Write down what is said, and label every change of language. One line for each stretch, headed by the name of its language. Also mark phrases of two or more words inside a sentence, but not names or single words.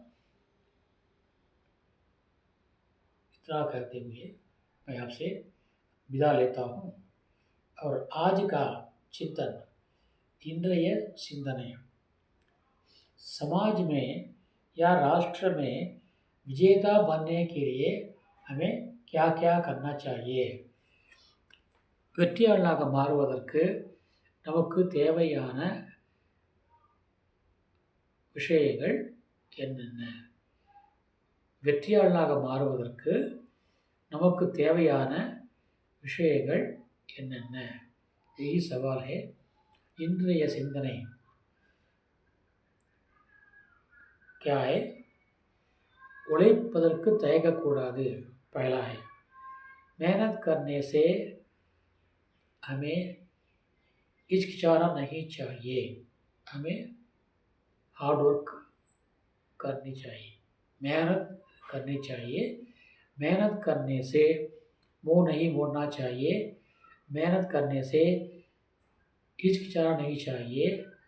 Hindi: इतना कहते हुए मैं आपसे विदा लेता हूँ। और आज का चिंतन, इंद्रिय चिंतन, समाज में या राष्ट्र में विजेता बनने के लिए हमें क्या क्या करना चाहिए?
Tamil: வெற்றியாளனாக மாறுவதற்கு நமக்கு தேவையான விஷயங்கள் என்னென்ன? வெற்றியாளனாக மாறுவதற்கு நமக்கு தேவையான விஷயங்கள் என்னென்ன?
Hindi: यही सवाल है। इंद्रिय चिंतन क्या है?
Tamil: உழைப்பதற்கு தயங்கக்கூடாது,
Hindi: पहला है। मेहनत करने से हमें हिचकिचाना नहीं चाहिए, हमें
English: hard work
Hindi: करनी चाहिए, मेहनत करनी चाहिए। मेहनत करने से मुंह नहीं मोड़ना चाहिए, मेहनत करने से हिचकिचाना नहीं चाहिए।